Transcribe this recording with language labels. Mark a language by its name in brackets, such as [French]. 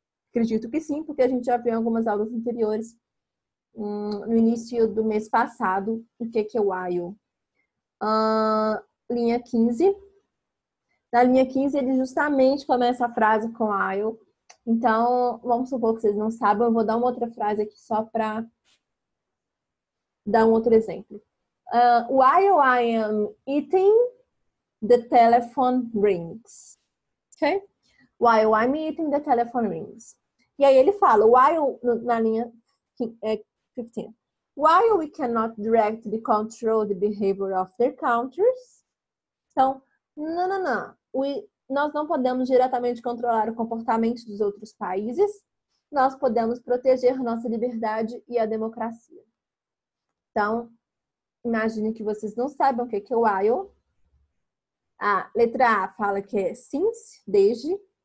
[Portuguese] Acredito que sim, porque a gente já viu em algumas aulas anteriores, no início do mês passado, o que é while. Linha 15. Na linha 15, ele justamente começa a frase com while. Então, vamos supor que vocês não sabem, eu vou dar uma outra frase aqui só para dar um outro exemplo. [English] While I am eating, the telephone rings. Ok? While I'm eating, the telephone rings. [Portuguese] E aí ele fala, while, na linha 15. [English] While we cannot directly control the behavior of their countries. [Portuguese] Então, não. Nós não podemos diretamente controlar o comportamento dos outros países. Nós podemos proteger nossa liberdade e a democracia. Então, imagine que vocês não saibam o que é while. A letra A fala que é since, desde.